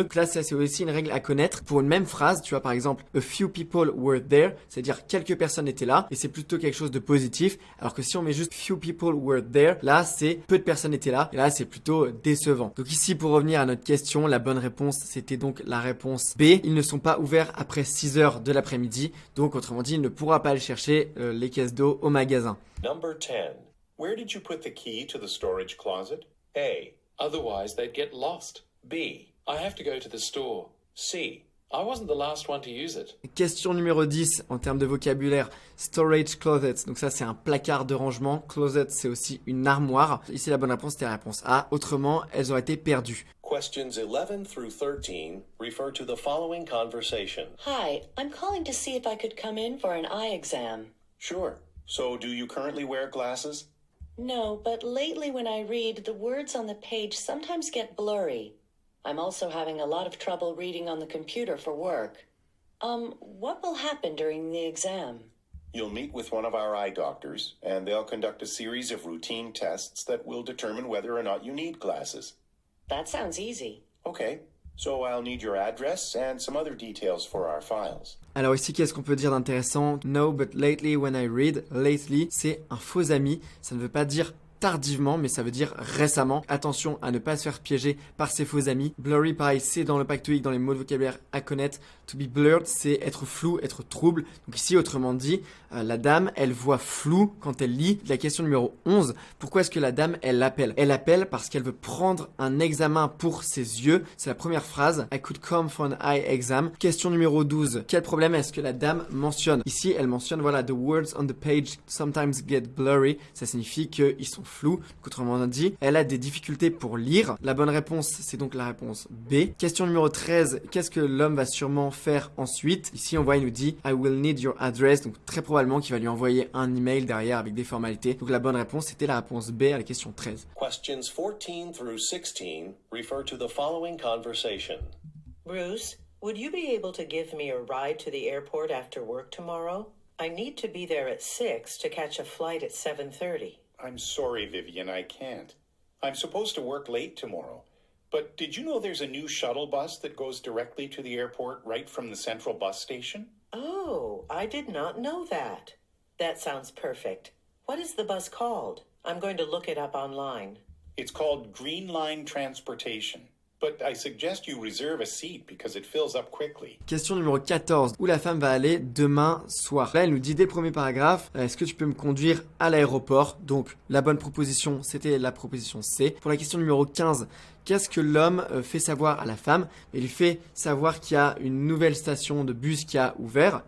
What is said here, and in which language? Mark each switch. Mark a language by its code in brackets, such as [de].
[fr] Donc là, ça c'est aussi une règle à connaître. Pour une même phrase, tu vois, par exemple, [en] a few people were there, [fr] c'est-à-dire quelques personnes étaient là, et c'est plutôt quelque chose de positif, alors que si on met juste [en] few people were there, [fr] là c'est peu de personnes étaient là, et là c'est plutôt décevant. Donc ici, pour revenir à notre question, la bonne réponse c'était donc la réponse B. Ils ne sont pas ouverts après 6 heures de l'après-midi, donc autrement dit, il ne pourra pas aller chercher les caisses d'eau au magasin. [en] Number 10. Where did you put the key to the storage closet? A. Otherwise, they'd get lost. B. I have to go to the store. C. I wasn't the last one to use it. [fr] Question numéro 10 en termes de vocabulaire, storage closet. Donc ça c'est un placard de rangement. Closet c'est aussi une armoire. Ici la bonne réponse c'était la réponse A. Autrement, elles auraient été perdues. [en] Questions 11 through 13 refer to the following conversation. Hi, I'm calling to see if I could come in for an eye exam. Sure. So do you currently wear glasses? No, but lately when I read, the words on the page sometimes get blurry. I'm also having a lot of trouble reading on the computer for work. What will happen during the exam? You'll meet with one of our eye doctors, and they'll conduct a series of routine tests that will determine whether or not you need glasses. That sounds easy. Okay, so I'll need your address and some other details for our files. [fr] Alors ici, qu'est-ce qu'on peut dire d'intéressant? [en] No, but lately when I read, lately, [fr] c'est un faux ami. Ça ne veut pas dire tardivement, mais ça veut dire récemment. Attention à ne pas se faire piéger par ses faux amis. Blurry, pareil, c'est dans le pack TOEIC, dans les mots de vocabulaire à connaître. [en] To be blurred, [fr] c'est être flou, être trouble. Donc ici, autrement dit, la dame, elle voit flou quand elle lit. La question numéro 11, pourquoi est-ce que la dame, elle l'appelle? Elle l'appelle parce qu'elle veut prendre un examen pour ses yeux. C'est la première phrase. [en] I could come for an eye exam. [fr] Question numéro 12, quel problème est-ce que la dame mentionne? Ici, elle mentionne, voilà, [en] the words on the page sometimes get blurry. [fr] Ça signifie qu'ils sont flous. Autrement dit, elle a des difficultés pour lire. La bonne réponse, c'est donc la réponse B. Question numéro 13, qu'est-ce que l'homme va sûrement faire ensuite? Ici, on voit, il nous dit [en] I will need your address. [fr] Donc très probablement qu'il va lui envoyer un email derrière avec des formalités. Donc la bonne réponse, c'était la réponse B à la question 13. [en] Questions 14 through 16 refer to the following conversation. Bruce, would you be able to give me a ride to the airport after work tomorrow? I need to be there at 6 to catch a flight at 7:30. I'm sorry, Vivian, I can't. I'm supposed to work late tomorrow. But did you know there's a new shuttle bus that goes directly to the airport right from the central bus station? Oh, I did not know that. That sounds perfect. What is the bus called? I'm going to look it up online. It's called Green Line Transportation. But I suggest you reserve a seat because it fills up quickly. [fr] Question numéro 14. Où la femme va aller demain soir? Là, elle nous dit dès le premier paragraphe, est-ce que tu peux me conduire à l'aéroport? Donc, la bonne proposition, c'était la proposition C. Pour la question numéro 15, qu'est-ce que l'homme fait savoir à la femme? Il lui fait savoir qu'il y a une nouvelle station de bus qui a ouvert.